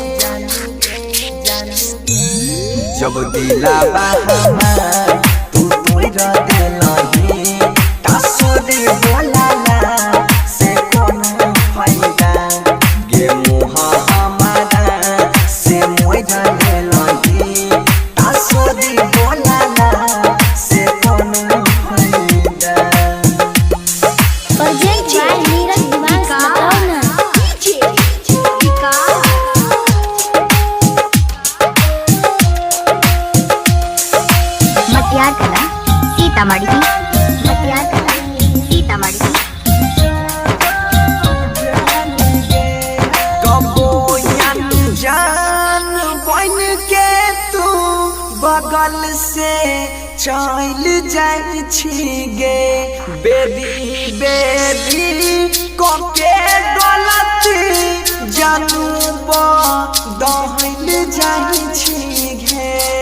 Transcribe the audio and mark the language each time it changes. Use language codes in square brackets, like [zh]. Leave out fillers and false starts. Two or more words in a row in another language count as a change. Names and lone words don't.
[mai] जब दिलावा हमार तू तोड़ देलही तासुरी बोलाला से कोनो फायदा गे मुँह हमारा से मोड़ देलही तासुरी बोलाला से कोनो फायदा। [en] Presented by Neeraj Dimas Latauna. डीजे विकास। मटियार कला सीतामढ़ी, मटियार कला सीतामढ़ी। [mai] कबो अनजान बन के तू बगल से चल जाइ छी गे, बेरी बेरी कोके गलती जानू दहल जाइ छी गे,